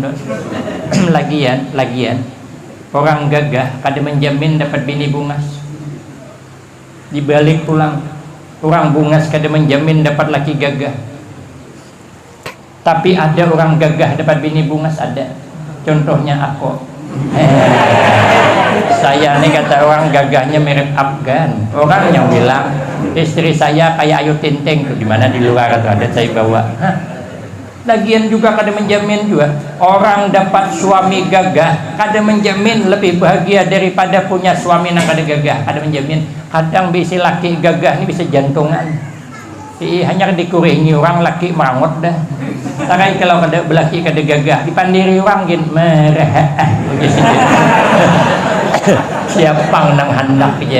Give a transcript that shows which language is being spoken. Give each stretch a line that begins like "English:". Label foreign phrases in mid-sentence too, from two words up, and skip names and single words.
Banjar: Lagian orang gagah kada menjamin dapat bini bungas. Dibalik pulang, orang bungas kada menjamin dapat laki gagah. Tapi ada orang gagah dapat bini bungas, ada. Contohnya aku.
Indonesian: Saya nih kata orang gagahnya mirip Afgan. Orang yang bilang istri saya kayak Ayu Ting Ting tuh, dimana di luar atau ada saya bawa.
Banjar: Lagian juga kada menjamin juga orang dapat suami gagah kada menjamin lebih bahagia daripada punya suami yang kada gagah. Kada menjamin. Kadang bisa laki gagah ini bisa jantungan. Hanya dikuringi orang laki merangot dah. Tapi kalau kada belaki kada gagah dipandiri orang gin merah. Siapa nang hendak aja.